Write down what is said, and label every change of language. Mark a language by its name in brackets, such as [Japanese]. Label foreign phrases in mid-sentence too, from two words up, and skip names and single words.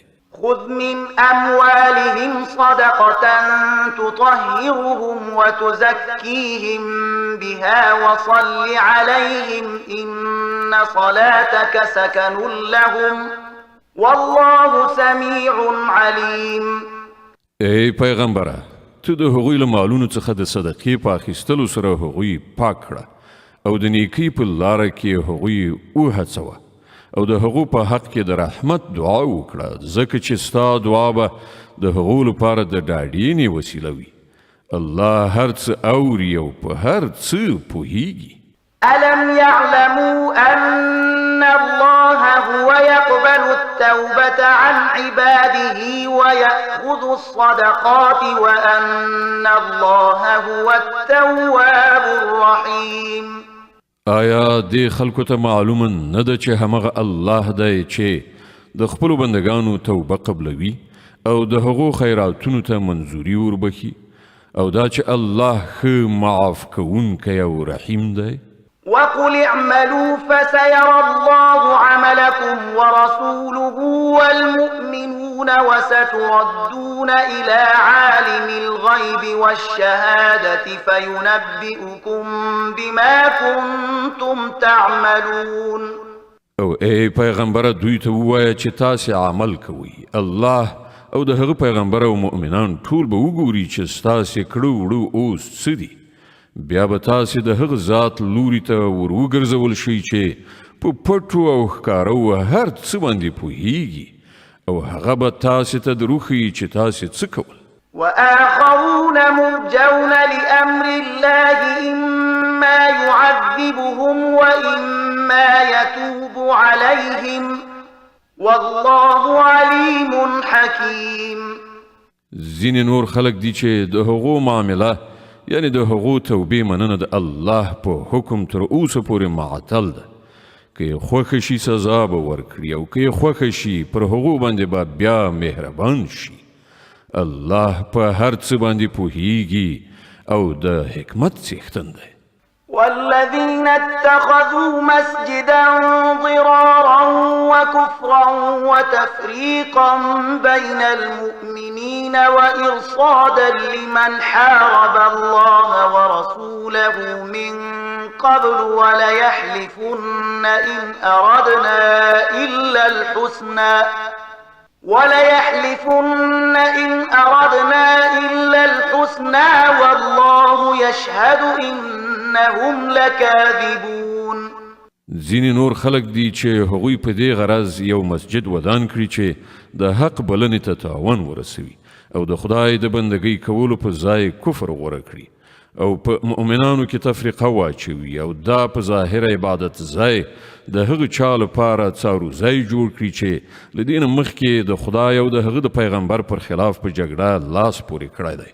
[Arabic] خذ من أموالهم صدقة تطهرهم وتزكيهم بها وصل عليهم إن صلاتك سكن لهم والله سميع عليم. [Pashto] ای پیغمبره، ته د هغوی له مالونو څخه د صدقې په اخیستلو سره هغوی پاک کړه او د نیکۍ په لاره کې هغوی وهڅوه او د هغو په حق کې د رحمت دعا وکړه، ځکه چې ستا دعا به د هغو لپاره د ډاډینې وسیله وي. الله هر څه اوري او په هر څه پوهیږي. [Arabic] ألم يعلموا أن الله هو يقبل التوبة عن عباده ويأخذ الصدقات وأن الله هو التواب الرحيم. [Pashto] آیا دې خلکو ته معلومه نه ده چې همغه الله دی چې د خپلو بندگانو توبه قبلوي او د هغو خیراتونو ته منظوري وربخي، او دا چې الله ښه معاف کوونکی او رحیم دی؟ [Arabic] وقل اعملوا فسيرى الله عملكم ورسوله والمؤمنون وستردون إلى عالم الغيب والشهادة فينبئكم بما كنتم تعملون. [Pashto] او ای پیغمبره، دوی ته ووایه چې تاسې عمل کوئ. الله او د هغه پیغمبر او مؤمنان ټول به وګوري چې ستاسې کړه وړه اوس څه دي. بیا به تاسې د هغه ذات لوري ته ور وګرځول شئ چې په پټو او ښکارو هر څه باندې پوهیږي، او هغه به تاسې ته دروښیي چې تاسې څه کول. [Arabic] وآخرون مرجون لأمر الله إما يعذبهم وإما يتوب عليهم والله عليم حكيم. [Pashto] ځینې نور خلک دي چې د هغو معامله یعنی د هغو توبې مننه د الله په حکم تر اوسه پورې معطل ده. که یې خوښه شي سزا به ورکړي او که یې خوښه شي پر هغو باندې به بیا مهربان شي. الله په هر څه باندې پوهیږي او د حکمت څښتن دی. [Arabic] والذين اتخذوا مسجدا ضرارا وكفرا وتفريقا بين المؤمنين وإرصادا لمن حارب الله ورسوله من قبل وليحلفن إن أردنا إلا الحسنى والله يشهد إنهم لكاذبون. [Pashto] ځینې نور خلک دي چې هغوی په دې غرض یو مسجد ودان کړي چې د حق بلنې ته تاوان ورسوي او د خدای د بندګۍ کولو په ځای کفر غوره کړي او په مؤمنانو کې تفریقه واچوي او دا په ظاهر عبادت ځای د هغه چا لپاره څارو ځای جوړ کړي چې له دې نه مخکې د خدای او د هغه د پیغمبر پر خلاف په جګړه لاس پورې کړی دی.